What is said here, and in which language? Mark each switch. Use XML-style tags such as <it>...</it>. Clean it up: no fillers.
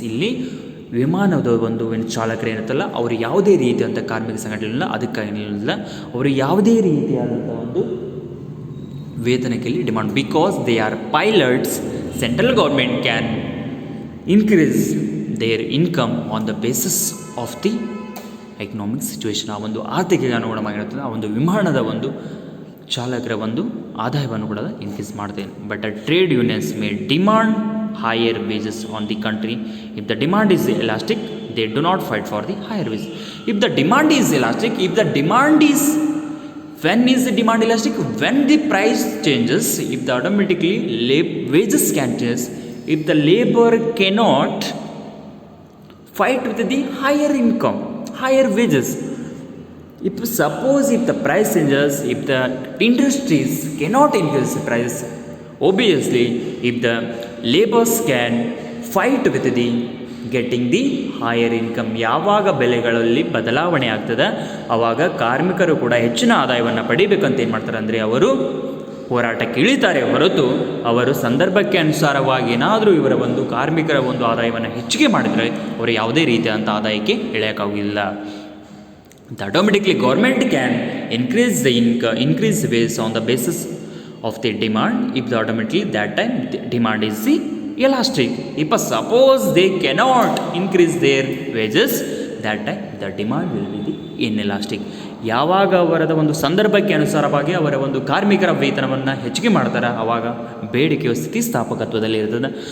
<kn>ಇಲ್ಲಿ ವಿಮಾನದ ಒಂದು ಚಾಲಕರು ಏನಿರ್ತಲ್ಲ ಅವರು ಯಾವುದೇ ರೀತಿಯಾದಂಥ ಕಾರ್ಮಿಕ ಸಂಘಟನೆ ಅದಕ್ಕಾಗಿಲ್ಲ, ಅವರು ಯಾವುದೇ ರೀತಿಯಾದಂಥ ಒಂದು ವೇತನಕ್ಕೆ ಇಲ್ಲಿ demand</kn> <en>Because they are pilots. Central government can increase their income on the basis of the economic situation.</en> <kn>ಆ ಒಂದು ಆರ್ಥಿಕ ಅನುಗುಣವಾಗಿರುತ್ತದೆ ಆ ಒಂದು ವಿಮಾನದ ಒಂದು ಚಾಲಕರ ಒಂದು ಆದಾಯವನ್ನು ಕೂಡ ಇನ್ಕ್ರೀಸ್ ಮಾಡ್ತೇನೆ.</kn> <en>But the trade unions may demand higher wages on the country. If the demand is elastic they do not fight for the higher wages. If the demand is elastic, if the demand is when is the demand elastic? When the price changes, if the automatically wages can change. If the labor cannot fight with the higher income, higher wages, if the price changes, if the industries cannot increase the price, obviously if the laborers can fight with the getting the higher income.</en> <kn>ಯಾವಾಗ ಬೆಲೆಗಳಲ್ಲಿ ಬದಲಾವಣೆ ಆಗ್ತದೆ ಆವಾಗ ಕಾರ್ಮಿಕರು ಕೂಡ ಹೆಚ್ಚಿನ ಆದಾಯವನ್ನು ಪಡಿಬೇಕಂತ ಏನು ಮಾಡ್ತಾರೆ ಅಂದರೆ ಅವರು ಹೋರಾಟಕ್ಕೆ ಇಳಿತಾರೆ ಹೊರತು ಅವರು ಸಂದರ್ಭಕ್ಕೆ ಅನುಸಾರವಾಗಿ ಏನಾದರೂ ಇವರ ಒಂದು ಕಾರ್ಮಿಕರ ಒಂದು ಆದಾಯವನ್ನು ಹೆಚ್ಚಿಗೆ ಮಾಡಿದರೆ ಅವರು ಯಾವುದೇ ರೀತಿಯಾದಂಥ ಆದಾಯಕ್ಕೆ ಇಳಿಯೋಕ್ಕಾಗಿಲ್ಲ.</kn> <en>Automatically government can increase the increase wages on the basis of the demand if the automatically that time the demand is the elastic. If suppose they cannot increase their wages that time the demand will be the inelastic.</en> <kn>ಯಾವಾಗ ಅವರದ ಒಂದು ಸಂದರ್ಭಕ್ಕೆ ಅನುಸಾರವಾಗಿ ಅವರ ಒಂದು ಕಾರ್ಮಿಕರ ವೇತನವನ್ನು ಹೆಚ್ಚಿಗೆ ಮಾಡ್ತಾರೆ ಆವಾಗ ಬೇಡಿಕೆಯು ಸ್ಥಿತಿಸ್ಥಾಪಕತ್ವದಲ್ಲಿ ಇರ್ತದೆ.</kn>